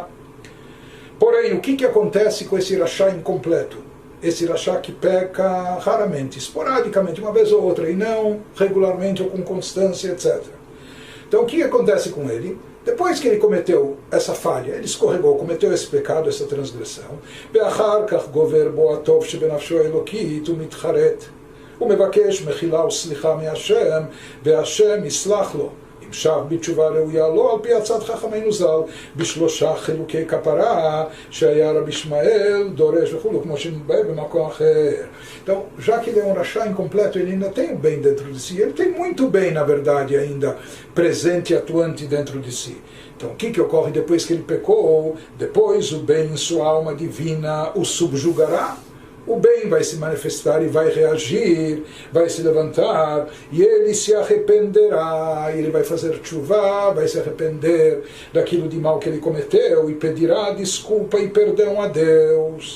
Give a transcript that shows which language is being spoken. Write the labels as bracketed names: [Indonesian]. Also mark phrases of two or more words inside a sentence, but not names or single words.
[Portuguese] Porém, o que acontece com esse rachá incompleto? Esse rachá que peca raramente, esporadicamente, uma vez ou outra, e não regularmente ou com constância, etc. Então, o que acontece com ele? depois que ele cometeu essa falha, ele escorregou, cometeu esse pecado, essa transgressão, [Hebrew] ואחר כך גובר בו הטוב שבנפשו האלוקית ומתחרט, ומבקש מחילה וסליחה מהשם, והשם יסלח לו. המשך בתשובה ראויה לו על פי הצעת חכמינו ז"ל בשלושה חילוקי כפרה שהיה רבי ישמעאל דורש וכו', כמו שמתבאר במקום אחר. [Portuguese] Então, já que ele é um rachá incompleto, ele ainda tem o bem dentro de si, ele tem muito bem, na verdade, ainda presente e atuante dentro de si. Então, o que ocorre depois que ele pecou? Depois o bem em sua alma divina o subjugará. O bem vai se manifestar e vai reagir, vai se levantar, e ele se arrependerá, ele vai fazer tshuva, vai se arrepender daquilo de mal que ele cometeu, e pedirá desculpa e perdão a Deus.